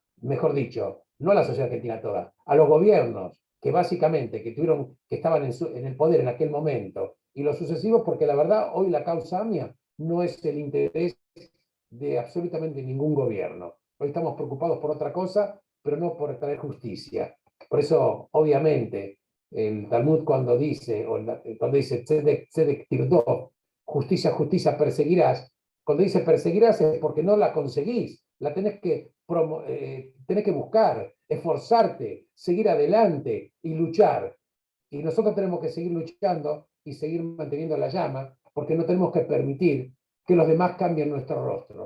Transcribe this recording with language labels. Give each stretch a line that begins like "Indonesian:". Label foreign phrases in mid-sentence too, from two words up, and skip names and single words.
Spanish: Mejor dicho, no a la sociedad argentina toda, a los gobiernos que básicamente que estaban en el poder en aquel momento, y los sucesivos, porque la verdad, hoy la causa AMIA no es el interés de absolutamente ningún gobierno. Hoy estamos preocupados por otra cosa, pero no por traer justicia. Por eso, obviamente, el Talmud cuando dice
Hebrew: צדק צדק תרדוף,
Spanish: justicia, justicia perseguirás, cuando dice perseguirás es porque no la conseguís, la tenés que buscar, esforzarte, seguir adelante y luchar. Y nosotros tenemos que seguir luchando y seguir manteniendo la llama, porque no tenemos que permitir que los demás cambien nuestro rostro.